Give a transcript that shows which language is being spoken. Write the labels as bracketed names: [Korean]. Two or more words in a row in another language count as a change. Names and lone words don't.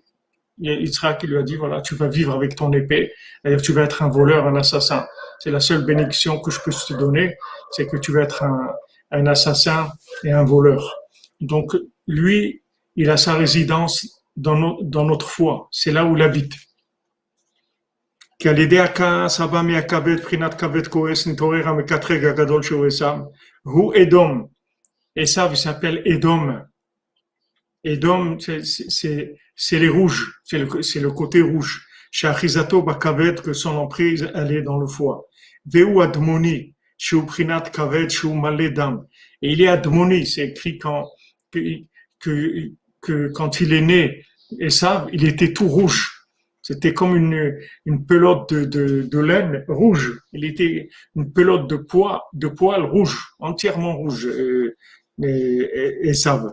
[French] Yitzhak, il lui a dit, voilà, tu vas vivre avec ton épée. C'est-à-dire, tu vas être un voleur, un assassin. C'est la seule bénédiction que je peux te donner, c'est que tu vas être un assassin et un voleur. Donc, lui, il a sa résidence dans notre foi. C'est là où il habite. [Hebrew] כי על ידי הכעס הבא מהכבד, בחינת כבד כועס, נתעורר המקטרג הגדול שהוא עשיו, הוא אדום. עשיו, [French] il s'appelle Edom. Edom, c'est les rouges, c'est le côté rouge. [Hebrew] שאחיזתו בכבד, [French] que son emprise, elle est dans le foie. [Hebrew] והוא אדמוני, שהוא בחינת כבד, שהוא מלא דם. [French] Et il est admoni, c'est écrit que quand il est né, Esav, il était tout rouge. C'était comme une pelote de laine rouge. Il était une pelote de poils rouge, entièrement rouge, Esav.